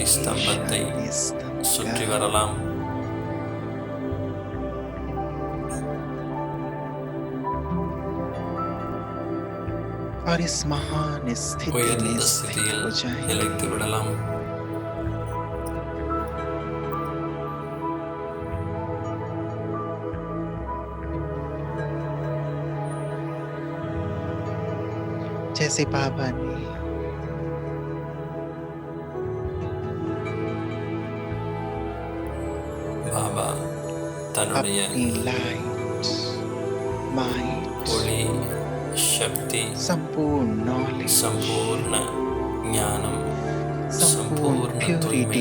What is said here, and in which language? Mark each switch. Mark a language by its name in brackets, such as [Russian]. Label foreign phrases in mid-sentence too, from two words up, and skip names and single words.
[Tamil] ஸ்தம்பத்தை [Hindi] शांति स्तंभ [Tamil] சுற்றி [Hindi] का। [Tamil] வரலாம். [Hindi] और इस महान स्थिति में [Tamil] உயர்ந்த [Hindi] स्थित [Tamil] ஸ்திதியில் [Hindi] हो जाए। [Tamil] நிலைத்து விடலாம். [Hindi] जैसे बाबा ने [Tamil] பாபா தன்னுடைய [Hindi] अपनी लाइट, माइंड, [Tamil] ஒளி, சக்தி, [Hindi] संपूर्ण नॉलेज, [Tamil] சம்பூர்ண ஞானம், [Hindi] संपूर्ण संपूर्ण प्योरिटी [Tamil] तूய்மை